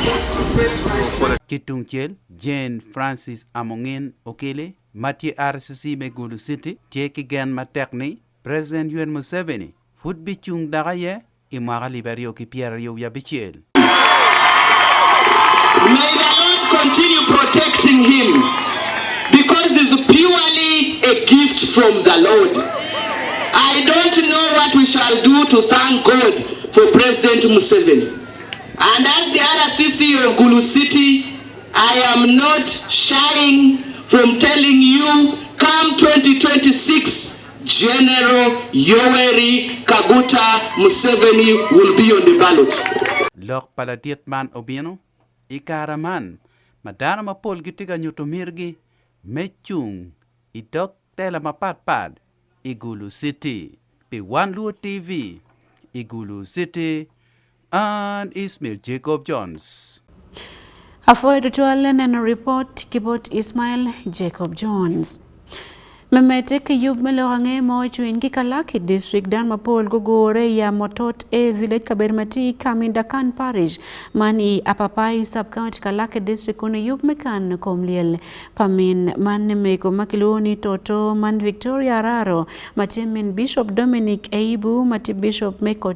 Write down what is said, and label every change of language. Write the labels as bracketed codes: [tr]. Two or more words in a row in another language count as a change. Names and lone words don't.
[ach] Kitungchel, Jane Francis Amongin Okele, Matthew RCC Megulu City, Jeki Gan Matekni, President UN Museveni, Food Bichung Dagaye, Imara Liberio Kipierio Yabichel. [en] May the Lord continue protecting him because it's purely a gift from the Lord. I don't know what we shall do to thank God for President Museveni. And as the RCC of Gulu City, I am not shying from telling you, come 2026, General Yoweri Kaguta Museveni will be on the ballot. [ach] Lok paladiet man obieno, ikaraman, madana mapol gitiga nyutumirgi, mechung, itok tela mapatpad, Igulu City, be Wan Luo TV, Igulu City, [en] and Ismail Jacob Jones. [ach] Afoy to a report kibot Ismail Jacob Jones. Memete ke yub melorange mo chuin ki Kalaki district dan mapol gogore ya motot e village kabermati Kamindakan parish mani apapai [en] sub county [ach] Kalaki district kune yub mekan komliel pamin man meko makiloni toto man Victoria Raro matimin Bishop Dominic Eibu mati Bishop Meko